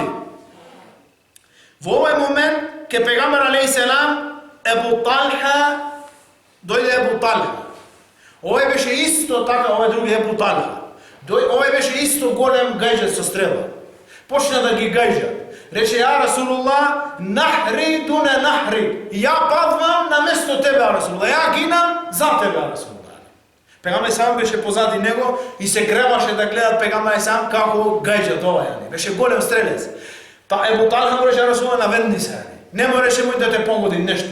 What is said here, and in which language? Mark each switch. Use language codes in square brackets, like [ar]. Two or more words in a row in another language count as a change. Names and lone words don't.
[mk] Во овој момент, ке пегамбер алейхиссалам, Ебу Талха, дојде Ебу Талха. Овој беше исто така, овој други Ебу Талха. Овој беше исто голем гајџет со стрела. Почна да ги гајџа. Рече: [ar] يا رسول الله، نحري دون نحري. [mk] Ја падвам на место тебе, [ar] يا رسول الله. [mk] Ја гинам за тебе, [ar] يا رسول الله. [mk] Пегамбер сам беше позади него и се греваше да гледат пегамбер сам како гајџа тоа. Беше голем стрелец. Па Ебу Талха му рече: Расулуллах, наведни се. Не му рече мој да те погоди нешто.